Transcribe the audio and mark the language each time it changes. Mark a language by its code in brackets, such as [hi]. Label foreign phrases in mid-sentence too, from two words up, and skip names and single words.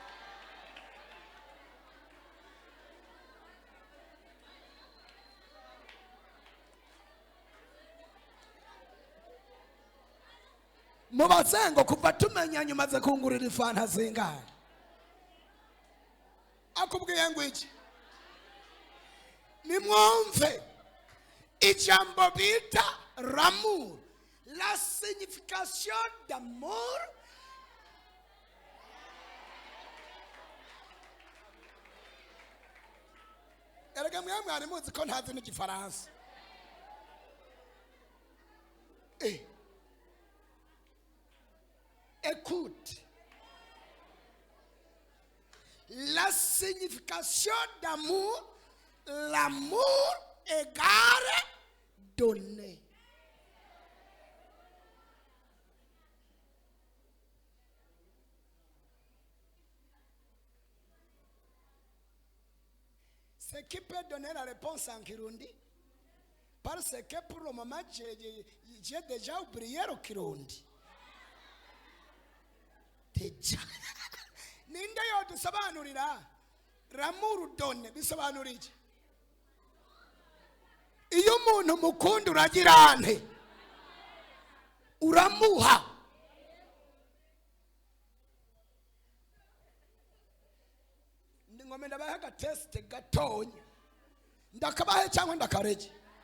[rw] Mubaze ngo kuva tumenya nyuma za kungurira fanta zingahe? Akubwiye ngo iki? Nimwumve ijambo bita l'amour. [fr] La signification d'amour [rw] erega mwari muzi ko ntazi n'igifaransa. [fr] Écoute, la signification d'amour, l'amour égale donner. Ce qui peut donner la réponse en Kirundi, parce que pour le moment j'ai déjà oublié le Kirundi. Déjà. [rw] Ninde yo dusobanurira [fr] l'amour donne [rw] bisobanurije? Iyo umuntu mukunda uragirane uramuha. Ngome ndabaha ga test gatonya ndakabahe cyangwa ndakarege.